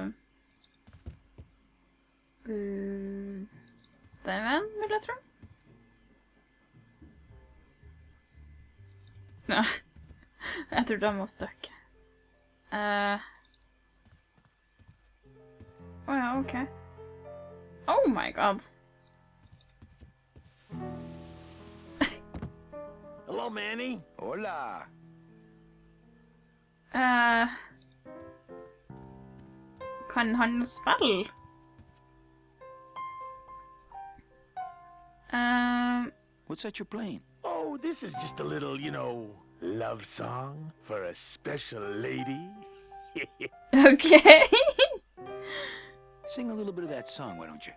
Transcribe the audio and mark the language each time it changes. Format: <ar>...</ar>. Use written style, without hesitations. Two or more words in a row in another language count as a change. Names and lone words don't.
<no>Den veien, vil jeg tro. Ja, jeg tror de må støkke. Ja, ok.</no> <en>Oh my god. Hello, Manny. Hola.</en> <no>Kan han spille?</no> <en>What's that you're playing? Oh, this is just a little, love song for a special lady. Okay. Sing a little bit of that song, why don't you?</en>